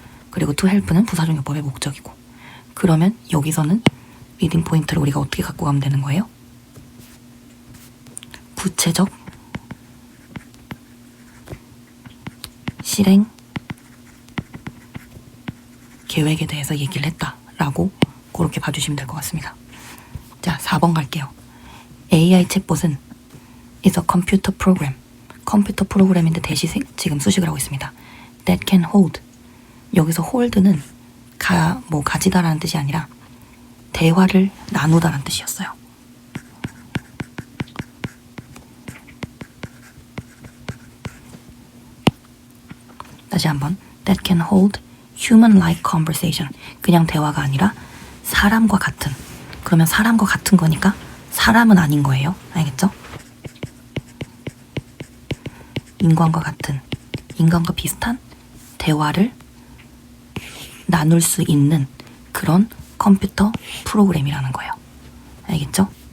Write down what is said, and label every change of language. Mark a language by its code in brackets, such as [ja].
[ko] 그리고 to help는 부사적 용법의 목적이고. 그러면 여기서는 리딩 포인트를 우리가 어떻게 갖고 가면 되는 거예요? 구체적 실행 계획에 대해서 얘기를 했다라고 그렇게 봐주시면 될 것 같습니다. 자, 4번 갈게요. AI 챗봇은 [en] is a computer program. [ko] 컴퓨터 프로그램인데 대시 지금 수식을 하고 있습니다. [en] That can hold. [ko] 여기서 hold는 가지다라는 뜻이 아니라 대화를 나누다라는 뜻이었어요. 다시 한번. [en] That can hold human-like conversation. [ko] 그냥 대화가 아니라 사람과 같은. 그러면 사람과 같은 거니까 사람은 아닌 거예요. 알겠죠? 인간과 같은, 인간과 비슷한 대화를 나눌 수 있는 그런 컴퓨터 프로그램이라는 거예요. 알겠죠?